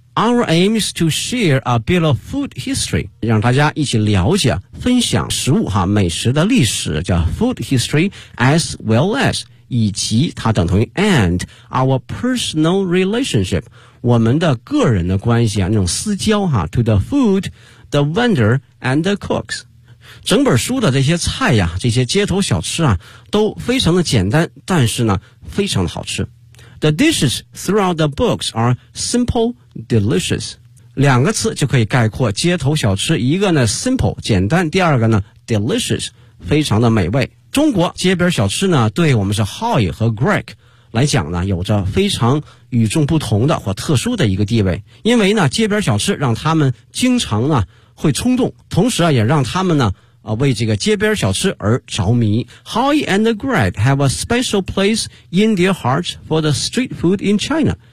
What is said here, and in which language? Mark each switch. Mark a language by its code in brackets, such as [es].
[en] Our aim is to share a bit of food history， [zh] 让大家一起了解、分享食物哈、美食的历史，叫 [en] food history， as well as [zh] 以及它等同于 [en] and our personal relationship， [zh] 我们的个人的关系啊，那种私交哈、啊、， [en] to the food， the vendor and the cooks。 [zh] 整本书的这些菜呀、这些街头小吃啊，都非常的简单，但是呢，非常的好吃。 [en] The dishes throughout the books are simple, delicious. [zh] 两个词就可以概括街头小吃，一个呢 simple 简单，第二个呢 delicious 非常的美味。中国街边小吃呢，对我们是 Hoy 和 Greg 来讲呢，有着非常与众不同的或特殊的一个地位，因为呢街边小吃让他们经常呢会冲动，同时啊也让他们呢为这个街边小吃而着迷。 [en] Howie and Greg have a special place in their hearts for the street food in China.